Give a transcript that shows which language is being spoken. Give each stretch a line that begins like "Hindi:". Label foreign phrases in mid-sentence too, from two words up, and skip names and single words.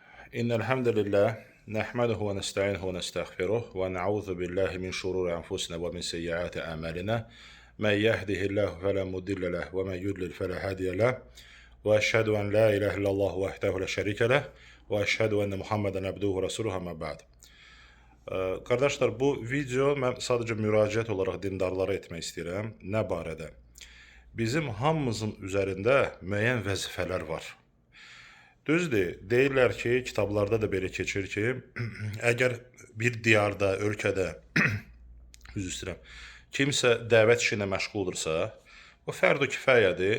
Arabic: إن الحمد لله نحمده ونستعينه ونستغفره ونعوذ بالله من شرور أنفسنا ومن سيئات أعمالنا من يهده الله فلا مضل له ومن يضلل فلا هادي له وأشهد أن لا إله إلا الله وحده لا شريك له وأشهد أن محمدا عبده ورسوله أما بعد.
Azerbaijani: Qardaşlar, bu video mən sadəcə müraciət olaraq dindarlara etmək istəyirəm. Nə barədə? Bizim hamımızın üzərində müəyyən vəzifələr var. Düzdür, deyirlər ki, kitablarda da belə keçir ki, əgər bir diyarda, ölkədə üzr istəyirəm, kimsə dəvət işi ilə məşğuldursa, o fərd-ü kifayədir.